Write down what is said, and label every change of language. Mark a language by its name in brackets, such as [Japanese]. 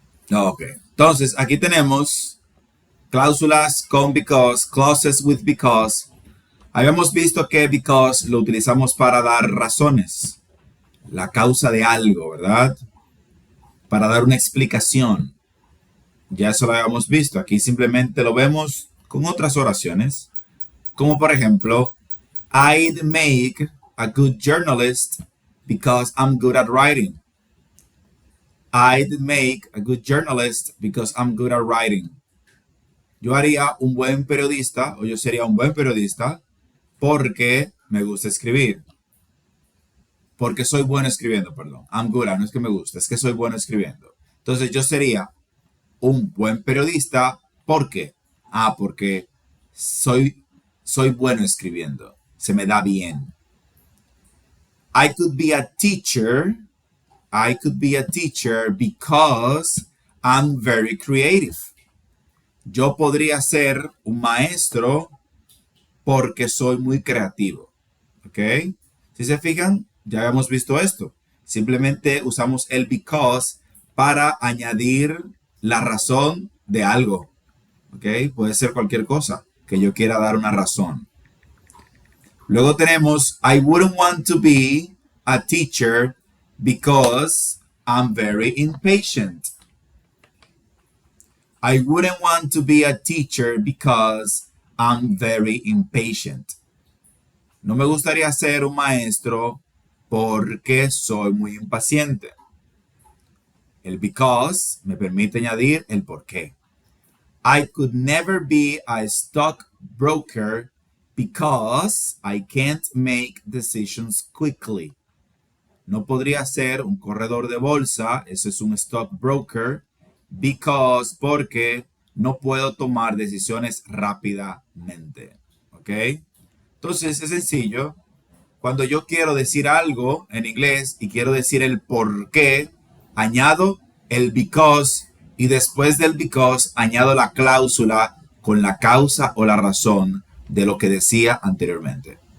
[Spanish] Ok. Entonces, aquí tenemos cláusulas con because, [English] clauses with because. [Spanish] Habíamos visto que because lo utilizamos para dar razones, la causa de algo, ¿verdad? Para dar una explicación. Ya eso lo habíamos visto. Aquí simplemente lo vemos con otras oraciones. Como por ejemplo, [English] I'd make a good journalist because I'm good at writing. I'd make a good journalist because I'm good at writing. [Spanish] Yo haría un buen periodista, o yo sería un buen periodista, porque me gusta escribir. Porque soy bueno escribiendo, perdón. [English] I'm good at, [Spanish] no es que me gusta, es que soy bueno escribiendo. Entonces yo sería un buen periodista, ¿por qué? Porque soy bueno escribiendo. Se me da bien. [English] I could be a teacher. I could be a teacher because I'm very creative. [Spanish] Yo podría ser un maestro porque soy muy creativo. ¿Ok? Si se fijan, ya habíamos visto esto. Simplemente usamos el because para añadir la razón de algo. ¿Ok? Puede ser cualquier cosa que yo quiera dar una razón. Luego tenemos [English] I wouldn't want to be a teacher because I'm very impatient. I wouldn't want to be a teacher because I'm very impatient. [Spanish] No me gustaría ser un maestro porque soy muy impaciente. El because me permite añadir el por qué. [English] I could never be a stockbroker because I can't make decisions quickly. [Spanish] No podría ser un corredor de bolsa, eso es un stockbroker, porque no puedo tomar decisiones rápidamente. ¿Ok? Entonces es sencillo. Cuando yo quiero decir algo en inglés y quiero decir el por qué, añado el because y después del because añado la cláusula con la causa o la razón de lo que decía anteriormente.